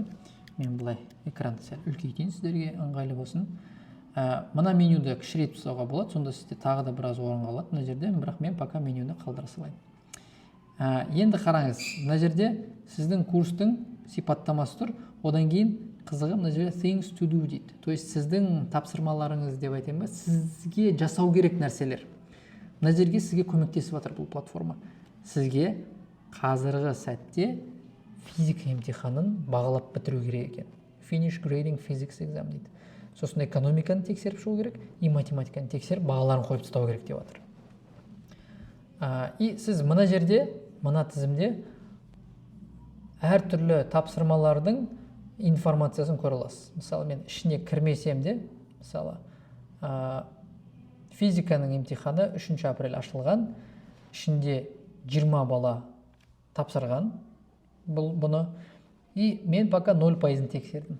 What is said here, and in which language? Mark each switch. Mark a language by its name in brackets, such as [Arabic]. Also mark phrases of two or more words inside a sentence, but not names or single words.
[Kazakh] Мен бұлай экранды сәл үлкейтейін, сіздерге ыңғайлы болсын. Мына менюді кішірейтіп тастауға болады, сонда сізде тағы да біраз орын қалады мына жерде, бірақ мен пока менюні қалдыра салайын. Енді қараңыз, мына жерде сіздің курстың сипаттамасы тұр, одан кейін қызығы мына жерде [English] things to do [Kazakh] дейді. [Russian] То есть [Kazakh] сіздің тапсырмаларыңыз деп айтайын ба, сізге жасау керек нәрселер. Мына жерге сізге көмектесіп жатыр бұл платформа. Сізге қазіргі сәтте физика емтиханын бағалап бітіру керек екен. [English] Finish grading physics exam дейді. [Kazakh] Сосын экономиканы тексеріп шығу керек, и математиканы тексеріп бағаларын қойып тастау керек деп жатыр. И сіз мына жерде, мына тізімде әртүрлі тапсырмалардың информациясын көре аласыз. Мысалы, мен ішіне кірмесем де, мысалы, физиканың емтиханы 3 апрель ашылған, ішінде 20 бала тапсырған бұны, и мен пока 0% тексердім.